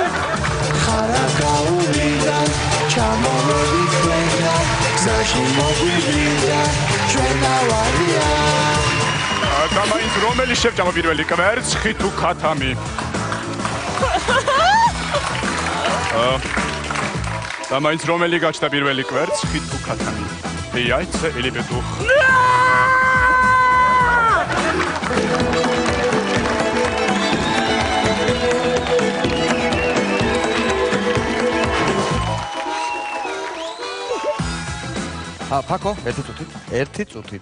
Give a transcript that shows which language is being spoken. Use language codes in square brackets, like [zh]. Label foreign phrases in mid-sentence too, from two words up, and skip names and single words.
[ka] ხარაგაულიდან ჩამოვედი თქვენგან, გზაში მოგვივლიდა ჩვენა ვარია. და მაინც რომელი შევჭამა პირველი კვერცხი თუ ქათამი? და მაინც რომელი გაჩნდა პირველი კვერცხი თუ ქათამი? [ru] Яйца или петух? [ka] ფაკო, ერთი წუთით.